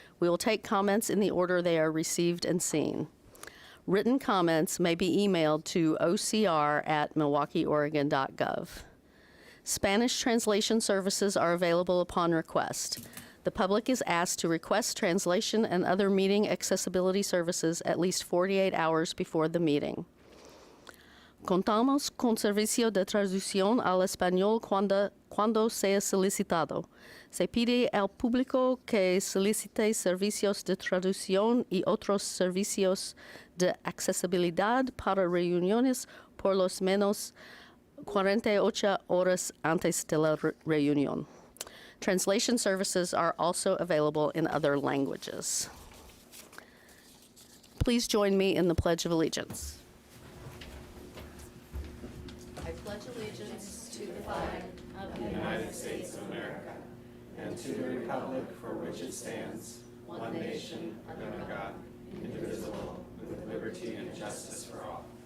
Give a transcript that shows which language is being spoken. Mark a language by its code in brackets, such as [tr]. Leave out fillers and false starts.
[en] We will take comments in the order they are received and seen. Written comments may be emailed to ocr@milwaukeeoregon.gov. Spanish translation services are available upon request. The public is asked to request translation and other meeting accessibility services at least 48 hours before the meeting. [es] Contamos con servicio de traducción al español cuando sea solicitado. Se pide al público que solicite servicios de traducción y otros servicios de accesibilidad para reuniones por lo menos 48 horas antes de la reunión. [en] Translation services are also available in other languages. Please join me in the Pledge of Allegiance. I pledge allegiance to the flag of the United States of America, and to the republic for which it stands, one nation, under God, indivisible, with liberty and justice for all.